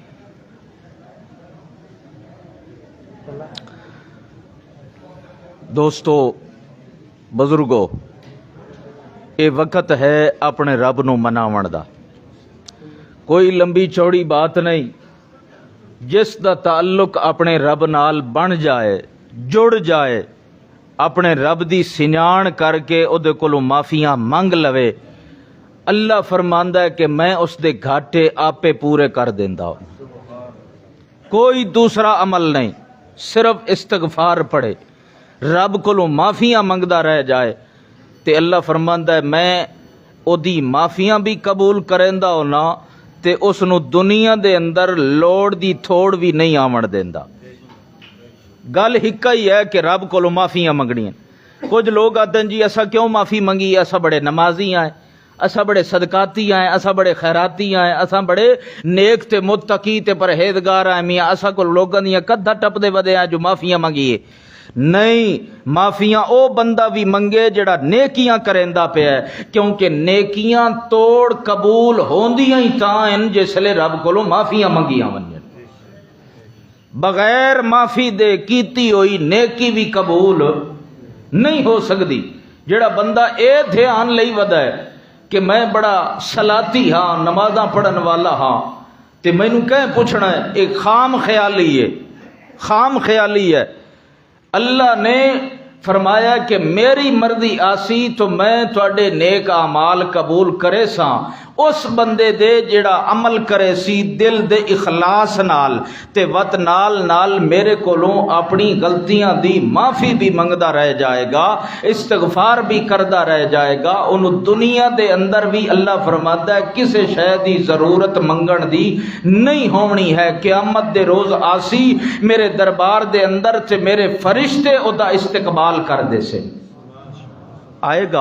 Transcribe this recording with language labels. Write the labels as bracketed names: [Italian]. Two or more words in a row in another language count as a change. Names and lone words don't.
[Punjabi] دوستو بزرگو، یہ وقت ہے اپنے رب نو مناون دا، [Urdu] کوئی لمبی چوڑی بات نہیں۔ [Punjabi] جس دا تعلق اپنے رب نال بن جائے، جڑ جائے، اپنے رب دی سنیان کر کے او دے کولوں معافیاں منگ لوے، اللہ فرماندا ہے کہ میں اس دے گھاٹے آپے پورے کر دیندا ہوں۔ [Urdu] کوئی دوسرا عمل نہیں، صرف استغفار پڑھے، [Punjabi] رب کولوں معافیاں منگدا رہ جائے تے اللہ فرماندا ہے میں او دی معافیاں بھی قبول کریندا ہونا تے اس نو دنیا دے اندر لوڑ دی تھوڑ بھی نہیں آمن دیندا۔ گل ہکا ہی ہے کہ رب کولوں معافیاں منگنیاں۔ [Urdu] کچھ لوگ آتے ہیں [Punjabi] جی اسا کیوں معافی منگی، اسا بڑے نمازی ہیں، اسا بڑے صدقاتی ہیں، اسا بڑے خیراتی ہیں، اسا بڑے نیک تے متقی تے پرہیزگار ہیں، میاں اسا کو لوگاں دیاں کدھا ٹپ دے ودے ہیں جو معافیاں منگیے۔ نہیں، معافیاں او بندہ بھی منگے جڑا نیکیاں کریندا پیا ہے، کیونکہ نیکیاں توڑ قبول ہوندیاں ہی تاں ہیں جس لے رب کولوں معافیاں منگیاں ونجن۔ [Urdu] بغیر معافی دے کیتی ہوئی نیکی بھی قبول نہیں ہو سکتی۔ [Punjabi] جڑا بندہ اے دھیان لئی ودا ہے کہ میں بڑا صلاتی ہاں، نمازاں پڑھن والا ہاں تے مینوں کہیں پوچھنا ہے، ایک خام خیالی ہے، خام خیالی ہے۔ اللہ نے فرمایا کہ میری مرضی آسی تو میں تواڈے نیک اعمال قبول کرے ساں اس بندے دے جڑا عمل کرے سی دل دے اخلاص نال تے وت نال نال میرے کولوں اپنی غلطیاں دی معافی بھی منگدا رہ جائے گا، استغفار بھی کردا رہ جائے گا، انہوں دنیا دے اندر بھی [Urdu] اللہ فرماتا ہے [Punjabi] کسے شے دی ضرورت منگن دی نہیں ہونی ہے۔ قیامت دے روز آسی میرے دربار دے اندر تے میرے فرشتے او دا استقبال کر دے سے آئے گا۔